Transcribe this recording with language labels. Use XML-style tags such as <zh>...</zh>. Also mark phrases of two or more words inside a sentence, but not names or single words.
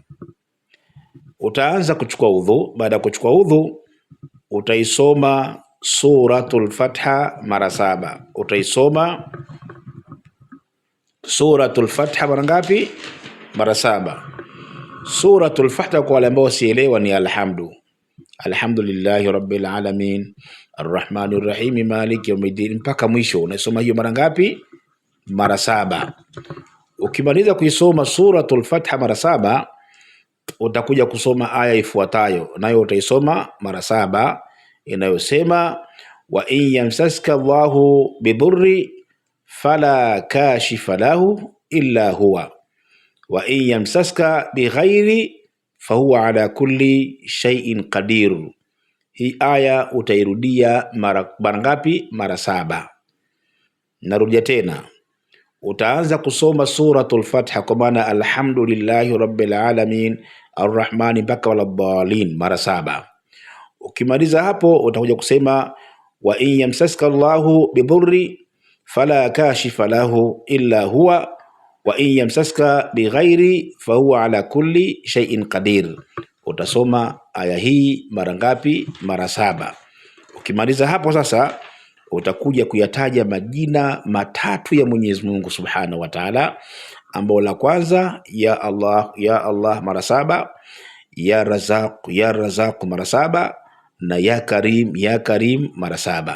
<sw>Utaanza kuchukua udhu. Baada ya kuchukua udhu, utaisoma Suratul Fatha mara 7. Utaisoma Suratul Fatha mara ngapi? Mara 7. Suratul Fatha kwa wale ambao sielewa ni</sw> <ar>الحمد لله رب العالمين الرحمن الرحيم مالك يوم الدين</ar> <sw>mpaka mwisho. Unasoma hiyo mara ngapi? Mara 7. Ukimaliza kuisoma Suratul Fatha mara 7, utakuja kusoma aya ifuatayo, nayo utaisoma mara 7, inayosema</sw> <ar>وإن يمسسك الله بضر فلا كاشف له إلا هو وإن يمسسك بخير فهو على كل شيء قدير.</ar> <sw>Hii aya utairudia mara ngapi? Mara 7. Narudia tena, utaanza kusoma Suratul Fatha kwa maana</sw> <ar>الحمد لله رب العالمين الرحمن</ar> <sw>mpaka waladdallin mara 7. Ukimaliza hapo utakuja kusema</sw> <ar>وإن يمسسك الله بضر فلا كاشف له إلا هو وإن يمسسك بخير فهو على كل شيء قدير.</ar> <sw>Utasoma aya hii mara ngapi? Mara 7. Ukimaliza hapo sasa, utakuja kuyataja majina matatu ya Mwenyezi Mungu</sw> <ar>سبحانه وتعالى,</ar> <sw>ambao la kwanza</sw> <ar>يا الله</ar> <sw>mara 7,</sw> <ar>يا رزاق</ar> <sw>mara 7, na</sw> <ar>يا كريم</ar> <sw>mara 7.</sw>